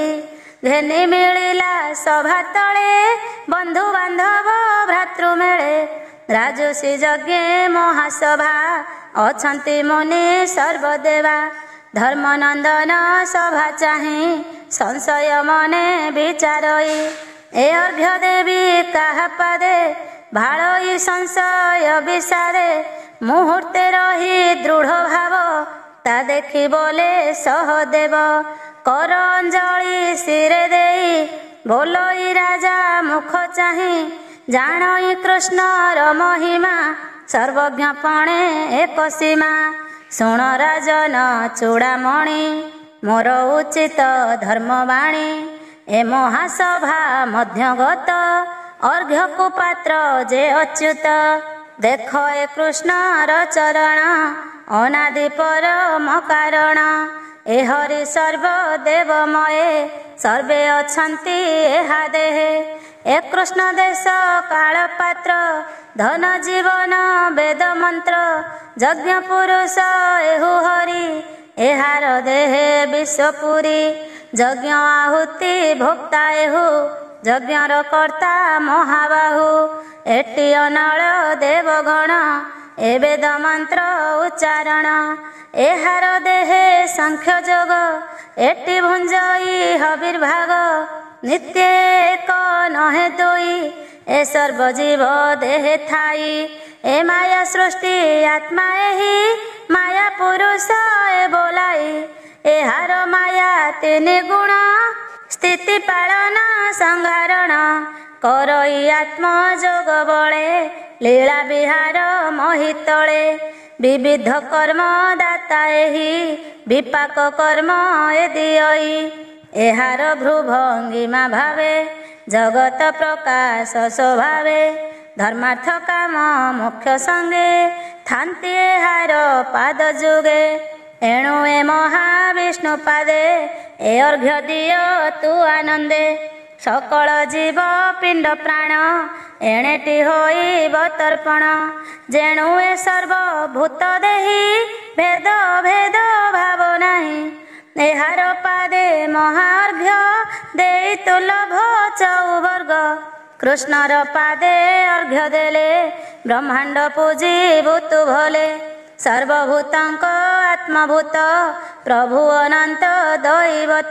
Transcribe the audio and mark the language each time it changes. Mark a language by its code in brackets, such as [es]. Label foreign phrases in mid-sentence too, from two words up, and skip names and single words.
[or] ଘେନୀ ମିଲିଲା ସଭା ତଲେ ବଂଧୁ ବାଂଧବ ଭ୍ରାତୃ ମେଲେ ରାଜସୀ ଯଜ୍ଞ ମହାସଭା ଅଛଂତୀ ମୁନି ସର୍ବଦେବା ଧର୍ମନଂଦନ ସଭା ଚାହି ସଂଶୟ ମନେ ବିଚାରଈ ଏ ଅର୍ଘ୍ୟ ଦେବୀ କାହା ପାଦେ ଭାଡ଼ଈ ସଂଶୟ ବିସାରେ ମୁହୂର୍ତେ ରହୀ ଦୃଢ଼ ଭାବ ତା ଦେଖୀ ବୋଲେ ସହଦେବ କର ଅଂଜଲି ସିରେ ଦେଇ ବୋଲଈ ରାଜା ମୁଖ ଚାହି ଜାନଈ କୃଷ୍ଣର ମହିମା ସର୍ବଜ୍ଞ ପଣେ ଏକ ସୀମା ଶୁଣ ରାଜନ ଚୂଡ଼ାମଣି ମୋର ଉଚିତ ଧର୍ମବାଣୀ ଏ ମହାସଭା ମଧ୍ୟଗତ ଅର୍ଘ୍ୟ କୋ ପାତ୍ର ଜେ ଅଚ୍ୟୁତ ଦେଖ ଏ କୃଷ୍ଣର ଚରଣ ଅନାଦି ପରମ କାରଣ ଏ ହରି ସର୍ବଦେବମୟେ ସର୍ବେ ଅଛଂତୀ ଏହା ଦେହେ ଏ କୃଷ୍ଣ ଦେଶ କାଲ ପାତ୍ର ଧନ ଜୀବନ ବେଦ ମଂତ୍ର ଯଜ୍ଞ ପୁରୁଷ ଏହୁ ହରି ଏହାର ଦେହେ ବିଶ୍ୱପୁରୀ ଯଜ୍ଞ ଆହୁତି ଭୋକ୍ତା ଏହୁ ଯଜ୍ଞର କର୍ତା ମହାବାହୁ ଏଟୀ ଅନଲ ଦେବଗଣ ଏ ବେଦ ମଂତ୍ର ଉଚ୍ଚାରଣ ଏହାର ଦେହେ ସଂଖ୍ୟ ଜୋଗ ଏଟୀ ଭୁଂଜଈ ହବିର୍ଭାଗ ନିତ୍ୟ ଏକ ନହେ ଦୁଇ ଏ ସର୍ବଜୀବ ଦେହେ ଥାଇ ଏ ମାୟା ସୃଷ୍ଟି ଆତ୍ମା ଏହି ମାୟା ପୁରୁଷ ଏ ବୋଲାଇ ଏହାର ମାୟା ତୀନ ଗୁଣ ସ୍ଥିତି ପାଲନ ସଂହାରଣ କରଈ ଆତ୍ମ ଜୋଗ ବଳେ ଲୀଲା ବିହାର ମୋହିତଳେ ବିବିଧ କର୍ମ ଦାତା ଏହି ବିପାକ କର୍ମ ଏ ଦିୟଈ ଏହାର ଭ୍ରୁଭଂଗିମା ଭାବେ ଜଗତ ପ୍ରକାଶ ସ୍ୱଭାବେ ଧର୍ମାର୍ଥ କାମ ମୋକ୍ଷ ସଂଗେ ଥାଂତୀ ଏହାର ପାଦ ଜୁଗେ ଏଣୁ ଏ ମହାବିଷ୍ଣୁ ପାଦେ ଏ ଅର୍ଘ୍ୟ ଦିୟୋ ତୂ ଆନଂଦେ ସକଲ ଜୀବ ପିଂଡ ପ୍ରାଣ ଏଣେଟୀ ହୋଇବ ତର୍ପଣ ଜେଣୁ ଏ ସର୍ବଭୂତ ଦେହି ଭେଦ ଭେଦ ଭାବ ନାହି ଏହାର ପାଦେ ମହାର୍ଘ୍ୟ ଦେଇ ତୁଲଭ ଚୌବର୍ଗ କୃଷ୍ଣର ପାଦେ ଅର୍ଘ୍ୟ ଦେଲେ ବ୍ରହ୍ମାଂଡ ପୂଜୀ ଭୂତୁ ଭଲେ ସର୍ବଭୂତାଂକ ଆତ୍ମଭୂତ ପ୍ରଭୁ ଅନଂତ ଦୈବତ